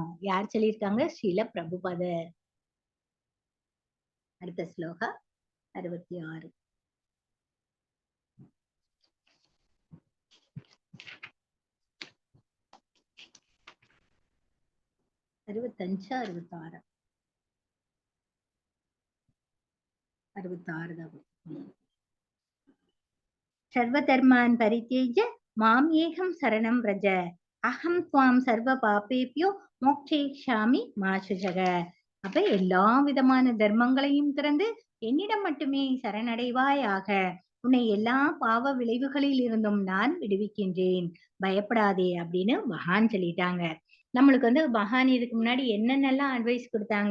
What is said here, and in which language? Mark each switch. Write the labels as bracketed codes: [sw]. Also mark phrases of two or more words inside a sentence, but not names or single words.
[ta] யார் சொல்லியிருக்காங்க? ஸ்ரீல பிரபுபாதர். அடுத்த ஸ்லோகா 66. 65, 66. 66 தான். [sa] सर्वधर्मान् परित्यज्य माम् एकम् शरणम् व्रज अहम् त्वाम् सर्व पापेभ्यः मोक्षयिष्यामि मा शुचः. [ta] அப்ப எல்லா விதமான தர்மங்களையும் திறந்து என்னிடம் மட்டுமே சரணடைவாயாக. உன்னை எல்லா பாவ விளைவுகளில் இருந்தும் நான் விடுவிக்கின்றேன். பயப்படாதே அப்படின்னு பகவான் சொல்லிட்டாங்க. நம்மளுக்கு வந்து பகவான் இதுக்கு முன்னாடி என்னென்னலாம் அட்வைஸ் கொடுத்தாங்க?